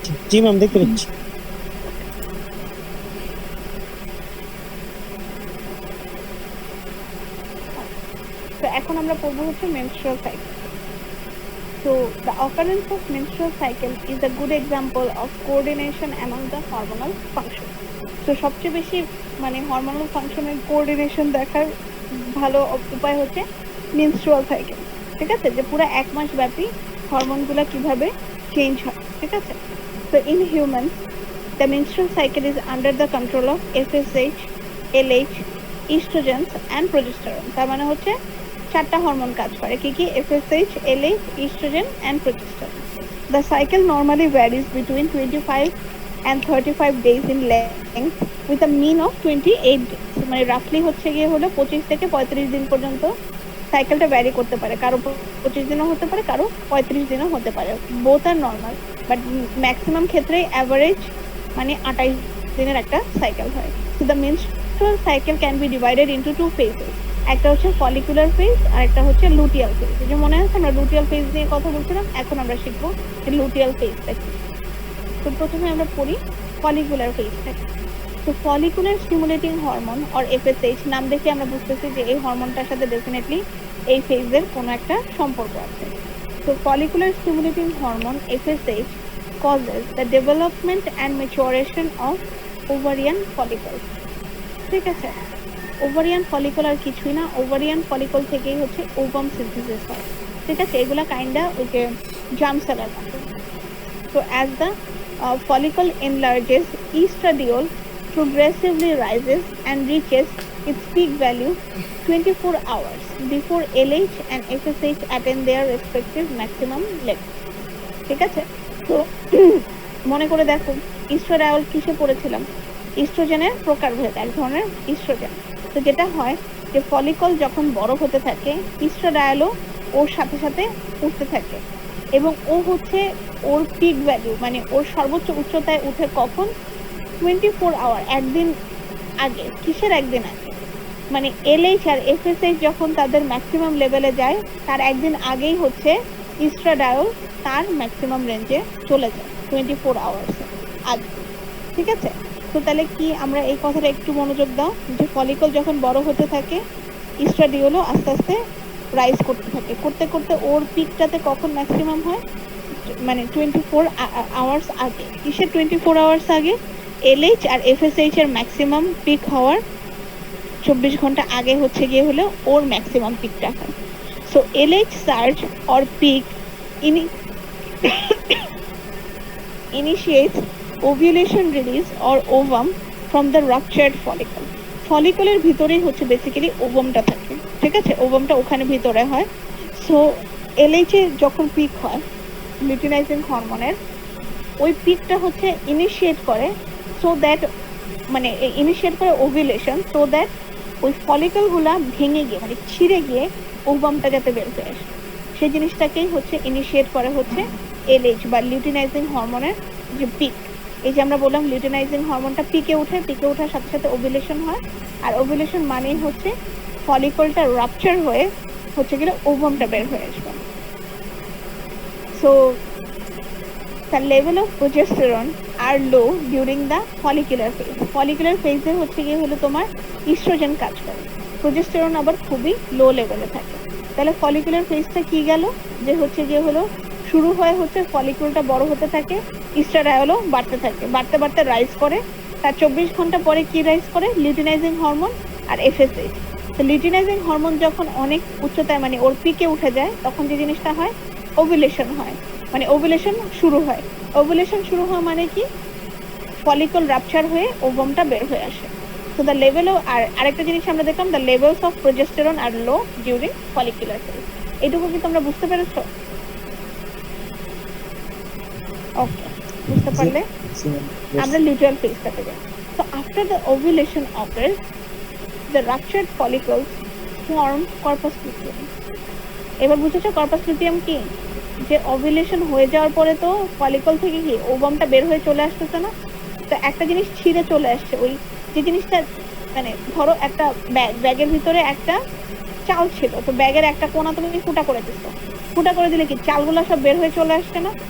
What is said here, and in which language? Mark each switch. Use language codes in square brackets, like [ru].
[bn] জি ma'am দেখতে পাচ্ছি। তো এখন আমরা পড়বো হচ্ছে menstrual cycle. [en] So the occurrence of menstrual cycle is a good example of coordination among the hormonal functions. [bn] So সবচেয়ে বেশি মানে হরমোনাল ফাংশনের কোঅর্ডিনেশন দেখার ভালো উপায় হচ্ছে menstrual cycle, ঠিক আছে, যে পুরো এক মাস ব্যাপী হরমোনগুলো কিভাবে চেঞ্জ হয়, ঠিক আছে। [en] So in humans the menstrual cycle is under the control of FSH, LH, estrogens and progesterone. [bn] তার মানে হচ্ছে চারটা হরমোন কাজ করে, কি কি? [en] FSH, LH, estrogen and progesterone. The cycle normally varies between 25 and 35 days in length with a mean of 28 days. [bn] মানে রাফলি হচ্ছে গিয়ে হলো 25 থেকে 35 দিন পর্যন্ত সাইকেলটা ভ্যারি করতে পারে, কারো 25 দিনও হতে পারে, কারো 35 দিনও হতে পারে, both আর normal, but maximum ক্ষেত্রে অ্যাভারেজ মানে 28 দিনের একটা সাইকেল হয়। [en] so the menstrual cycle can be divided into two phases, [bn] একটা হচ্ছে ফলিকুলার ফেজ আর একটা হচ্ছে লুটিয়াল ফেজ। যে মনে আছে আমরা লুটিয়াল ফেজ নিয়ে কথা বলছিলাম, এখন আমরা শিখবো লুটিয়াল ফেজটা কি। তো প্রথমে আমরা পড়ি ফলিকুলার ফেজটা। তো follicular stimulating hormone or FSH নাম দেখে আমরা বুঝতেছি যে এই হরমোনটার সাথে ডেফিনেটলি এই ফেজের কোনো একটা সম্পর্ক আছে। [en] তো follicular stimulating hormone FSH causes the development and maturation of ovarian follicles, [bn] ঠিক আছে। ওভারিয়ান ফলিকল আর কিছুই না, ওভারিয়ান ফলিকল থেকেই হচ্ছে ওভাম সিনথেসিস হয়, ঠিক আছে। এগুলা কাইন্ডা ওই যে জার্ম সেলের মতো। [en] So as the follicle enlarges, estradiol progressively rises and reaches its peak value 24 hours before LH and FSH attain their respective maximum level, [bn] ঠিক আছে। তো মনে করে দেখো ইস্ট্রাডিওল কিসে পড়েছিলাম? ইস্ট্রোজেনের প্রকারভেদ, এক ধরনের ইস্ট্রোজেন। তো যেটা হয় যে ফলিকল যখন বড় হতে থাকে ইস্ট্রাডিওলও ওর সাথে সাথে উঠতে থাকে, এবং ও হচ্ছে ওর পিক ভ্যালু মানে ওর সর্বোচ্চ উচ্চতায় উঠে কখন? 24 আওয়ার, একদিন আগে। কিসের একদিন আগে? মানে LH আর FSH যখন তাদের ম্যাক্সিমাম লেভেলে যায় তার একদিন আগেই হচ্ছে ইস্ট্রাডিওল তার ম্যাক্সিমাম রেঞ্জে চলে যায় 24 আওয়ার্স আগে, ঠিক আছে। তো তাহলে কি আমরা এই কথাটা একটু মনোযোগ দাও যে ফলিকল যখন বড় হতে থাকে ইস্ট্রাডিওলও আস্তে আস্তে রাইজ করতে থাকে, করতে করতে ওর পিকটাতে কখন ম্যাক্সিমাম হয়? মানে 24 আওয়ার্স আগে। কিসের 24 আওয়ার্স আগে? LH আর FSH এর ম্যাক্সিমাম পিক হওয়ার 24 ঘন্টা আগে হচ্ছে গিয়ে হলো ওর ম্যাক্সিমাম পিকটা হয়। [en] So LH surge or peak initiates ovulation release or ovum from the ruptured follicle. [bn] ফলিকলের ভিতরেই হচ্ছে বেসিক্যালি ওভামটা থাকে, ঠিক আছে, ওভামটা ওখানে ভিতরে হয়। সো LH এ যখন পিক হয় লিউটিনাইজিং হরমোনের, ওই পিকটা হচ্ছে ইনিশিয়েট করে সো দ্যাট মানে ইনিশিয়েট করে ওভুলেশন, সো দ্যাট ওই ফলিকলগুলা ভেঙে গিয়ে মানে ছিঁড়ে গিয়ে ওভামটা যাতে বের হয়ে আসে, সেই জিনিসটাকেই হচ্ছে ইনিশিয়েট করে হচ্ছে LH বা লিউটিনাইজিং হরমোনের যে পিক। এই যে আমরা বললাম লিউটিনাইজিং হরমোনটা পিকে উঠে, পিকে ওঠার সাথে সাথে ওভুলেশন হয়, আর ওভুলেশন মানেই হচ্ছে ফলিকলটা রাপচার হয়ে হচ্ছে গেলে ওভামটা বের হয়ে আসবে। [en] So the level of progesterone are low during the follicular phase. [bn] Follicular phase এ হচ্ছে গিয়ে হলো তোমার ইস্ট্রোজেন কাজ করে, প্রোজেস্টেরন আবার খুবই লো লেভেলে থাকে। তাহলে ফলিকুলার ফেজটা কি গেল? যে হচ্ছে গিয়ে হলো শুরু হয় হচ্ছে ফলিকুলটা বড় হতে থাকে, ইস্ট্রাডিওলও বাড়তে থাকে, বাড়তে বাড়তে রাইজ করে, তার 24 ঘন্টা পরে কি রাইজ করে? লিউটিনাইজিং হরমোন আর FSH। তো লিউটিনাইজিং হরমোন যখন অনেক উচ্চতায় মানে ওর পিকে উঠে যায় তখন যে জিনিসটা হয় ওভুলেশন হয়, মানে ওভুলেশন শুরু হয়। ওভুলেশন শুরু হওয়া মানে কি? ফলিকল রাপচার হয়ে ওভামটা বের হয়ে আসে। [en] তো the level of [bn] আরেকটা জিনিস আমরা দেখলাম [en] The levels of progesterone are low during follicular phase. [bn] এইটুকু কি তোমরা বুঝতে পেরেছো? ওকে, বুঝতে পারলে আমরা লিউটিয়াল ফেজটাতে যাই। [en] So after the ovulation occurs, the ruptured follicles form corpus luteum. [bn] এবার বুঝেছো কর্পাস লুটিয়াম কি? যে ওভুলেশন হয়ে যাওয়ার পরে তো ফলিকল থেকে কি ওভামটা বের হয়ে চলে আসতেছে না, তো একটা জিনিস ছিঁড়ে চলে আসছে। ওই যে জিনিসটা মানে ধরো একটা ব্যাগের ভিতরে একটা চাল ছিল, তো ব্যাগের একটা কোণা তুমি ফুটা করে দিচ্ছ, ফুটা করে দিলে কি চালগুলো সব বের হয়ে চলে আসছে না?